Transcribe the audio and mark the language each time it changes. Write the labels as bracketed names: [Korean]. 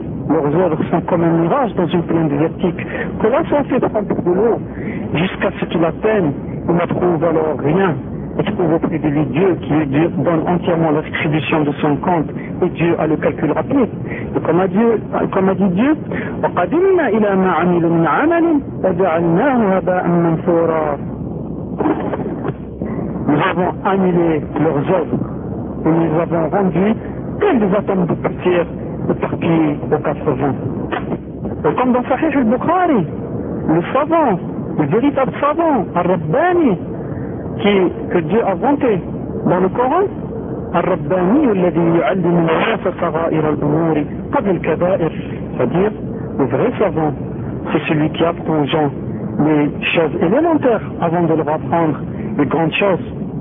[French] Leurs œuvres sont comme un mirage dans une plaine désertique, que l'on s'en fait prendre de l'eau, jusqu'à ce qu'il atteigne, il ne trouve alors rien, et trouve auprès de lui Dieu qui lui donne entièrement la rétribution de son compte, et Dieu a le calcul rapide. Et comme a dit Dieu, [Arabic] وَقَدِمْنَا إِلَى مَا عَمِلُوا مِنْ عَمَلٍ وَجَعَلْنَاهُ هَبَاءً مَنْثُورًا. [French] Nous avons annulé leurs œuvres, et nous avons rendu comme des atomes de poussière, éparpillé aux quatre vents. Et comme dans Sahih al-Bukhari, le savant, le véritable savant, Ar-Rabbani, que Dieu a vanté dans le Coran, Ar-Rabbani, [Arabic] alladhi yu'allimu an-nas sagha'ir al-umuri qabla al-kaba'ir, [French] c'est-à-dire, le vrai savant, c'est celui qui apprend aux gens les choses élémentaires avant de leur apprendre les grandes choses.